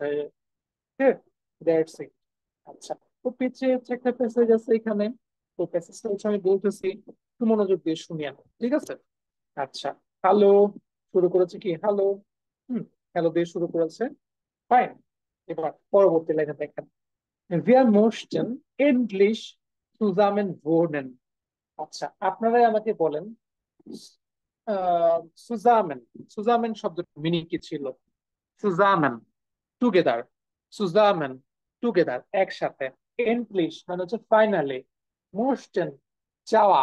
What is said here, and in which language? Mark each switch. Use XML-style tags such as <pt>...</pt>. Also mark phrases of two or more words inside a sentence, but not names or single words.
<en>হ্যাঁ, that's it.</en> <bn>আচ্ছা, তো পিছিয়ে হচ্ছে একটা প্যাসেজ আছে এখানে। তো প্যাসেজটা হচ্ছে আমি বলতেছি, একটু মনোযোগ দিয়ে শুনিয়ে, ঠিক আছে? আচ্ছা, হ্যালো, শুরু করেছে কি হ্যালো। হুম, হ্যালো দিয়ে শুরু করেছে। ফাইন। এবার পরবর্তী লাইনে দেখেন,</bn> <de>wir möchten endlich zusammen wohnen।</de> <bn>আচ্ছা, আপনারাই আমাকে বলেন, সুজামেন, সুজামেন শব্দের মিনিং কি ছিল? সুজামেন, টুগেদার। সুজামেন, টুগেদার, একসাথে। এন্ডলিশ মানে হচ্ছে ফাইনালি। মোস্টেন, চাওয়া।</bn>